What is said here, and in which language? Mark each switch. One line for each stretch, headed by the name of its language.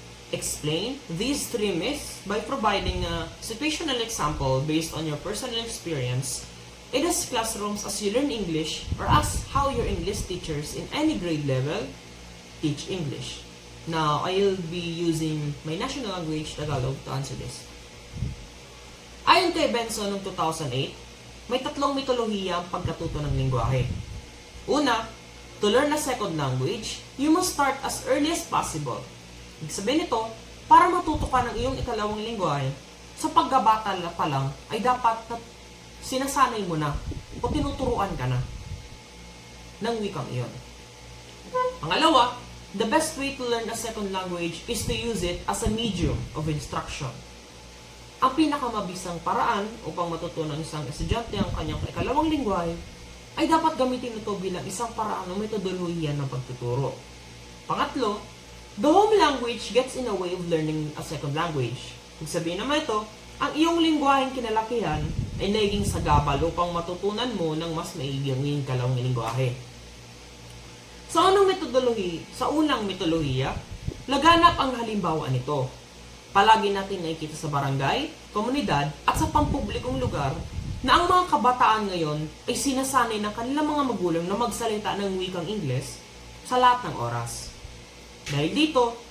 English: Explain these 3 myths by providing a situational example based on your personal experience in as classrooms as you learn English, or as how your English teachers in any grade level teach English. Now, I will be using my national language, Tagalog, to answer this.
Filipino: Ayon kay Benson noong 2008, may 3 mitolohiya ang pagkatuto ng lingwahe.
English: Una, to learn a second language, you must start as early as possible.
Filipino: Ibig sabihin nito, para matuto ka ng iyong ikalawang lingwahe, sa paggabata pa lang, ay dapat sinasanay mo na o tinuturuan ka na ng wikang iyon.
English: Pangalawa, the best way to learn a second language is to use it as a medium of instruction.
Filipino: Ang pinakamabisang paraan upang matutunan ng isang estudyante ang kanyang ikalawang lingwahe ay dapat gamitin ito bilang isang paraan ng metodolohiya ng pagtuturo.
English: Pangatlo, the home language gets in the way of learning a second language.
Filipino: Ibig sabihin naman ito, ang iyong lingwaheng kinalakihan ay naging sagabal upang matutunan mo ng mas maigi ang iyong ikalawang lingwahe. Sa unang mitolohiya, laganap ang halimbawa nito. Palagi natin nakikita sa barangay, komunidad, at sa pampublikong lugar na ang mga kabataan ngayon ay sinasanay ng kanilang mga magulang na magsalita ng wikang Ingles sa lahat ng oras. Dahil dito,